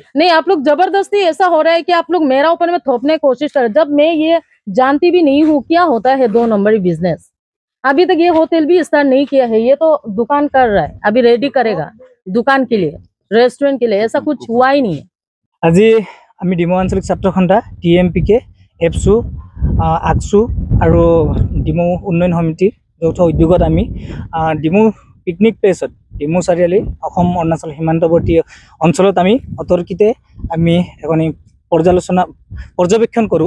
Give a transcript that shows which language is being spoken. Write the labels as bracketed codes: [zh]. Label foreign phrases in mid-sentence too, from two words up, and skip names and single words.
[hi] नहीं, आप लोग जबरदस्ती ऐसा हो रहा है कि आप लोग मेरा ऊपर में थोपने की कोशिश कर रहे हैं, जब मैं ये जानती भी नहीं हूँ क्या होता है 2 नंबर बिजनेस। अभी तक ये होटल भी स्टार्ट नहीं किया है, ये तो दुकान कर रहा है, अभी रेडी करेगा दुकान के लिए, रेस्टोरेंट के लिए। ऐसा कुछ हुआ ही नहीं है। [as] আজি আমি ডিমৌ আঞ্চলিক ছাত্ৰ সন্থা TMPK, এপছু, আকছু আৰু ডিমৌ উন্নয়ন সমিতিৰ যৌথ উদ্যোগত আমি ডিমৌ [en] picnic placeত [as] ডিমৌ চাৰিআলি অসম অৰুণাচল সীমান্তৱৰ্তী অঞ্চলত আমি অতৰ্কিতে আমি এখন পৰ্যবেক্ষণ কৰোঁ।